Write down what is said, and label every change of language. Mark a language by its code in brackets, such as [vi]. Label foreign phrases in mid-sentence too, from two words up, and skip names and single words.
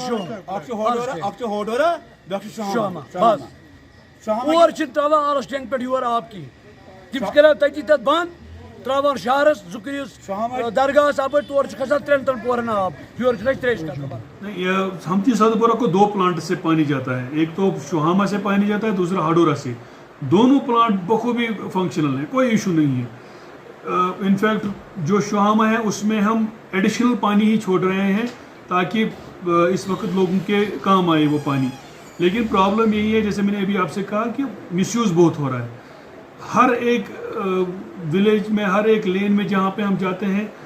[ks] ہوڈورا شامہ بس اور چھِنہٕ ترٛاوان آلس ٹینٛک پٮ۪ٹھ یور آب کِہیٖنۍ تِم چھِ کران تٔتی تتھ بنٛد ترٛاوان شہرس زُکرِس درگاہس اپٲرۍ تورٕ چھِ کھسان 3 پورن آب یورٕ چھُنہٕ اَسہِ ترٛیش قطرٕ [ur] ہمتی سید پورہ کو 2 پلانٹ سے پانی جاتا ہے ایک تو شوہامہ سے پانی جاتا ہے دوسرا ہڈورا سے دونوں پلانٹ بخوبی فنکشنل ہیں کوئی ایشو نہیں ہے انفیکٹ جو شوہامہ ہے اس میں ہم ایڈیشنل پانی ہی چھوڑ رہے ہیں تاکہ اس وقت لوگوں کے کام آئے وہ پانی لیکن پرابلم یہی ہے جیسے میں نے ابھی آپ سے کہا کہ مس یوز بہت ہو رہا ہے ہر ایک ولیج میں ہر ایک لین میں جہاں پہ ہم جاتے ہیں